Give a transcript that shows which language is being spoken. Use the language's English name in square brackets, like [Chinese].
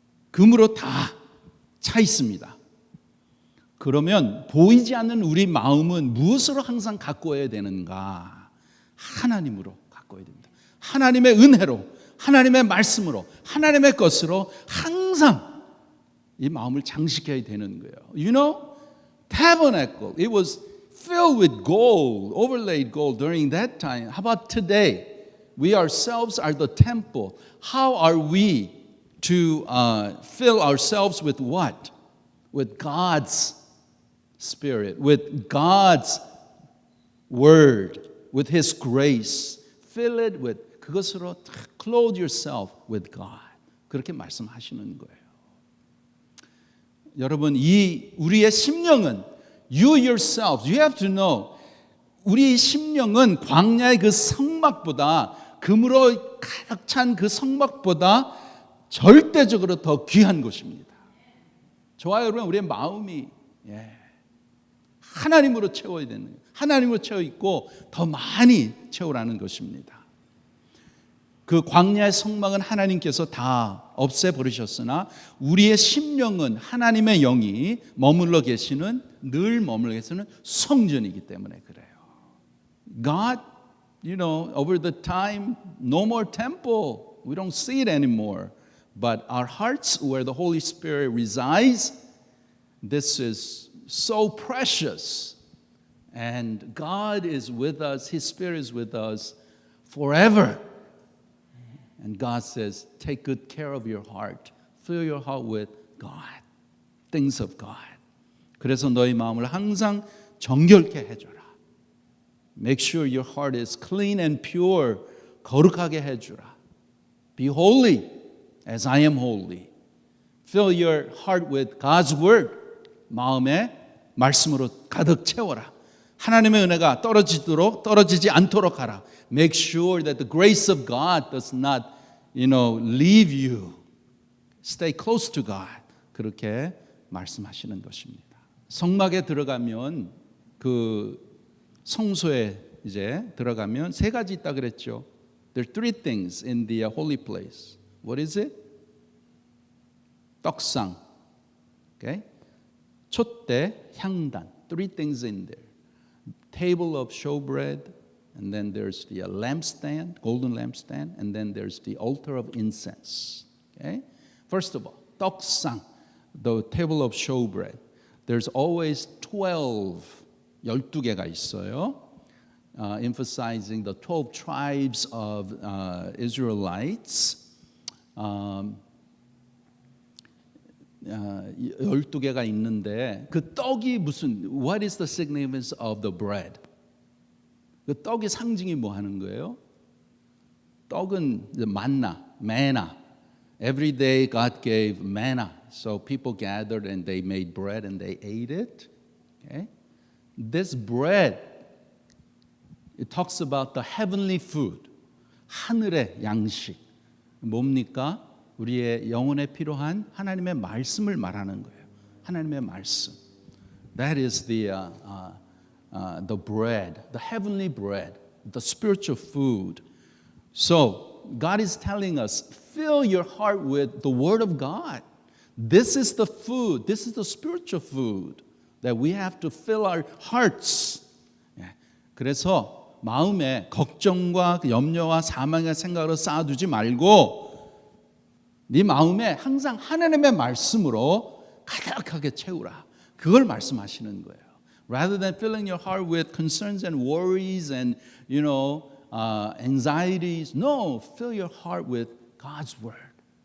[Korean] 금으로 다 차 있습니다. 그러면 보이지 않는 우리 마음은 무엇으로 항상 가꿔야 되는가? 하나님으로 가꿔야 됩니다. 하나님의 은혜로, 하나님의 말씀으로, 하나님의 것으로 항상 이 마음을 장식해야 되는 거예요. [English] You know, tabernacle, it was filled with gold, overlaid gold during that time. How about today? We ourselves are the temple. How are we to fill ourselves with what? With God's Spirit, with God's Word, with His grace. Fill it with, [Korean] 그것으로 [English] clothe yourself with God. [Korean] 그렇게 말씀하시는 거예요. 여러분 이 우리의 심령은 [English] you yourself, you have to know [Korean] 우리 심령은 광야의 그 성막보다 금으로 가득 찬 그 성막보다 절대적으로 더 귀한 것입니다. 저와 여러분 우리의 마음이 하나님으로 채워야 되는 거예요. 하나님으로 채워 있고 더 많이 채우라는 것입니다. 그 광야의 성막은 하나님께서 다 없애버리셨으나 우리의 심령은 하나님의 영이 머물러 계시는 늘 머물러 계시는 성전이기 때문에 그래요. [English] God, over the time, no more temple. We don't see it anymore. But our hearts, where the Holy Spirit resides, this is so precious. And God is with us, His Spirit is with us forever. And God says, take good care of your heart. Fill your heart with God, things of God. [Korean] 그래서 너희 마음을 항상 정결케 해줘라. [English] Make sure your heart is clean and pure. [Korean] 거룩하게 해주라. [English] Be holy as I am holy. Fill your heart with God's word. [Korean] 마음에 말씀으로 가득 채워라. 하나님의 은혜가 떨어지지 않도록 하라. [English] Make sure that the grace of God does not, leave you. Stay close to God. [Korean] 그렇게 말씀하시는 것입니다. 성막에 들어가면 그 성소에 이제 들어가면 세 가지 있다 그랬죠. [English] There are three things in the holy place. What is it? 떡상, okay? 촛대, 향단. Three things in there. Table of showbread, and then there's the lampstand, golden lampstand, and then there's the altar of incense. Okay? First of all, 떡상, the table of showbread. There's always [Korean] 12개가 있어요. [English] Emphasizing the 12 tribes of Israelites. [Korean] 12개가 있는데 그 떡이 [English] what is the significance of the bread? [Korean] 그 떡의 상징이 뭐 하는 거예요? 떡은 manna. [English] Every day God gave manna. So people gathered and they made bread and they ate it. Okay? This bread, it talks about the heavenly food. [Korean] 하늘의 양식. 뭡니까? 우리의 영혼에 필요한 하나님의 말씀을 말하는 거예요. 하나님의 말씀. [English] That is the bread, the heavenly bread, the spiritual food. So God is telling us, fill your heart with the Word of God. This is the food. This is the spiritual food that we have to fill our hearts. [Korean] 그래서 마음에 걱정과 염려와 사망의 생각으로 쌓아두지 말고 네 마음에 항상 하나님의 말씀으로 가득하게 채우라. 그걸 말씀하시는 거예요. [English] Rather than filling your heart with concerns and worries and anxieties, no, fill your heart with God's word.